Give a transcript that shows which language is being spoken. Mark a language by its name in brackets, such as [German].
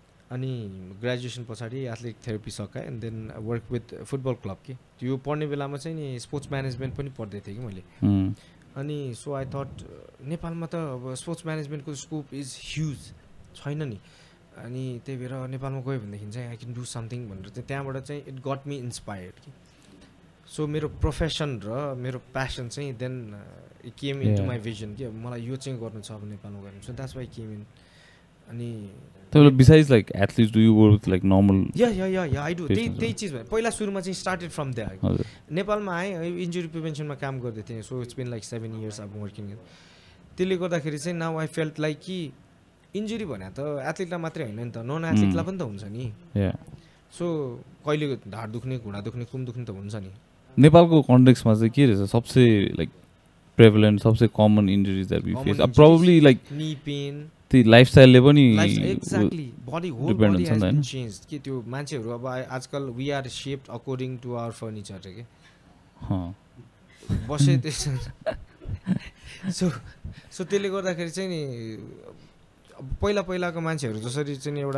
[Nepali] अनि ग्रेजुएसन पछाडि athletic therapy सकाएँ [English] and then work with football club [Nepali] कि त्यो पढ्ने बेलामा चाहिँ नि स्पोर्ट्स म्यानेजमेन्ट पनि पढ्दै थिएँ कि मैले अनि [English] so I thought [Nepali] नेपालमा त अब स्पोर्ट्स म्यानेजमेन्टको स्कोप [English] is huge [Nepali] छैन नि अनि त्यही भएर नेपालमा गयो भनेदेखि चाहिँ [English] I can do something [Nepali] भनेर चाहिँ त्यहाँबाट चाहिँ [English] it got me inspired [Nepali] कि सो मेरो प्रोफेसन र मेरो प्यासन चाहिँ [English] then it came into my vision [Nepali] कि अब मलाई यो चाहिँ गर्नु छ अब नेपालमा गर्नु [English] so that's why came in [Nepali] अनि [English] besides like athletes do you work with like normal या I do [Nepali] त्यही चिज भयो पहिला सुरुमा चाहिँ [English] started from that [Nepali] नेपालमा आएँ इन्जुरी प्रिभेन्सनमा काम गर्दै थिएँ [English] so it's been like 7 years [Nepali] अब वर्किङ त्यसले गर्दाखेरि चाहिँ [English] now I felt like [Nepali] कि इन्जुरी भने त एथलिटलाई मात्रै होइन नि त नन एथलिटलाई पनि त हुन्छ नि सो कहिले ढाड दुख्ने घुँडा दुख्ने कुम दुख्ने त हुन्छ नि नेपालको कन्टेक्स्टमा चाहिँ के रहेछ [English] सबसे like prevalent सबसे common injuries that we face probably like knee pain [Nepali] त्यो लाइफस्टाइलले पनि [English] exactly body whole body has been changed [Nepali] कि त्यो मान्छेहरू अब आजकल [English] we are shaped according to our furniture [Nepali] के बसे त्यसो सो त्यसले गर्दाखेरि चाहिँ नि पहिलाको मान्छेहरू जसरी चाहिँ एउटा